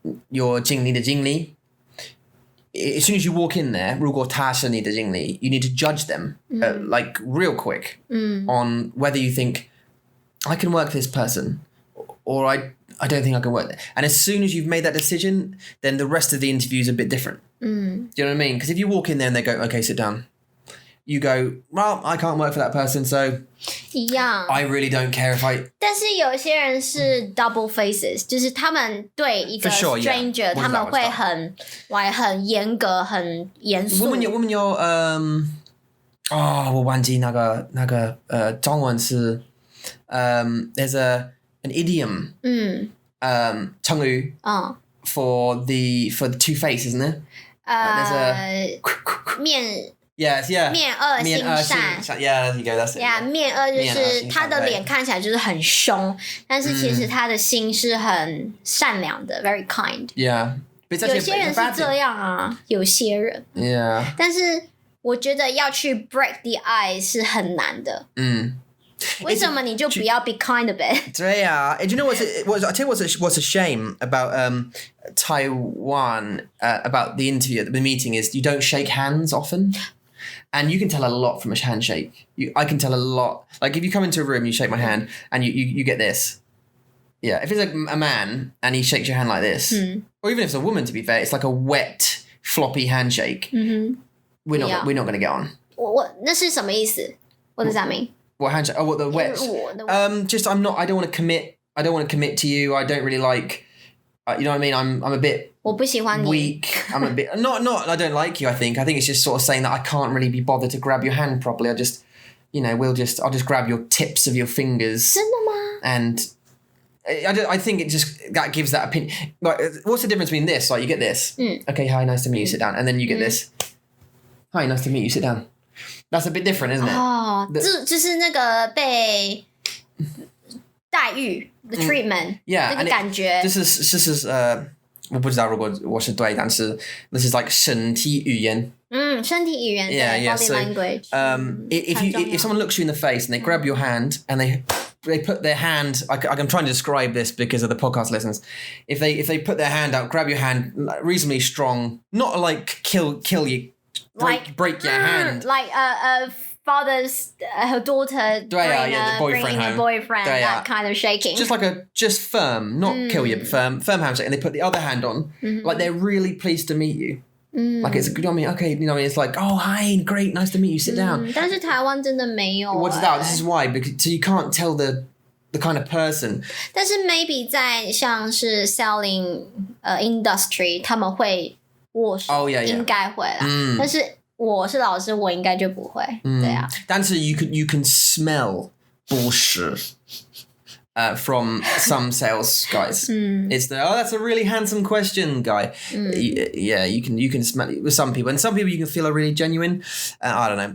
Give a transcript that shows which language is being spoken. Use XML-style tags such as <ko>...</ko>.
<en>your</en> <zh>你的经理</zh> <en>as soon as you walk in there</en> <zh>如果他是你的经理</zh> <en>you need to judge them like real quick on whether you think I can work this person or I don't think I can work there. And as soon as you've made that decision, then the rest of the interview is a bit different. Do you know what I mean? Because if you walk in there and they go, okay, sit down. you go, well, I can't work for that person, so</en> <zh>一样。</zh> <en>I really don't care if I...</en> <zh>但是有些人是</zh> <en>double faces，</en> <zh>就是他们对一个</zh> <en>For sure, yeah.</en> <zh>stranger， 他们会很严格、很严肃。我们有我忘记那个中文是</zh> <en>there's an idiom 成语 for the two faces, isn't it? There's a</en> <zh>面</zh> <en>yes, yeah.</en> <zh>面恶心善</zh> <en>Yeah, there you go. That's it.</en> <zh>Yeah, 面恶就是他的脸看起来就是很凶，但是其实他的心是很善良的 ，</zh> <en>very kind。 Yeah.</en> <zh>有些人是这样啊，有些人。</zh> <en>Yeah.</en> <zh>但是我觉得要去</zh> <en>break the ice</en> <zh>是很难的。为什么你就不要</zh> <en>be kind a bit? Yeah. Do you know I tell you what's a shame about Taiwan about the interview, the meeting is you don't shake hands often. And you can tell a lot from a handshake. I can tell a lot. Like if you come into a room, you shake my hand, and you get this. Yeah, if it's like a man and he shakes your hand like this, or even if it's a woman, to be fair, it's like a wet, floppy handshake. We're not going to get on.</en> <zh>那是什么意思?</zh> <en>What does that mean? What handshake? Oh, what the wet? Just I don't want to commit. I don't want to commit to you. I don't really like. You know what I mean? I'm a bit.</en> <zh>我不喜欢你</zh> <en>weak. I'm a bit not. I don't like you. I think it's just sort of saying that I can't really be bothered to grab your hand properly. I just, I'll just grab your tips of your fingers.</en> <zh>真的吗?</zh> <en>And I think it just that gives that opinion. Like, what's the difference between this? Like you get this. Okay, hi, nice to meet you. Sit down, and then you get this. Hi, nice to meet you. Sit down. That's a bit different, isn't it?</en> <zh>哦，就是那个被待遇</zh> <en>the treatment， yeah,</en> <zh>那个感觉。这是我不知道如果我是对，但是</zh> <en>this is like</en> <zh>身体语言。身体语言</zh> <en>Yeah, body so, language. If someone looks you in the face and they grab your hand and they put their hand, I'm trying to describe this because of the podcast listeners. If they put their hand out, grab your hand reasonably strong, not like kill you, break your hand. Like a father's her daughter bringing a boyfriend, that kind of shaking. Just firm, not kill you, but firm handshake. And they put the other hand on, like they're really pleased to meet you. Like it's good. I mean, okay, it's like, oh hi, great, nice to meet you. Sit down.</en> <zh>但是台湾真的没有。</zh> <en>What's that? This is why, because so you can't tell the kind of person.</en> <zh>但是 maybe 在像是</zh> <en>selling industry，</en> <zh>他们会握手，</zh> <en>Oh yeah,</en> <zh>应该会啦。但是我是老师，我应该就不会。对啊。</zh> <en>但是 you can smell bullshit. From some sales guys, it's that's a really handsome question, guy. Yeah, you can smell it with some people, and some people you can feel are really genuine. I don't know.</en>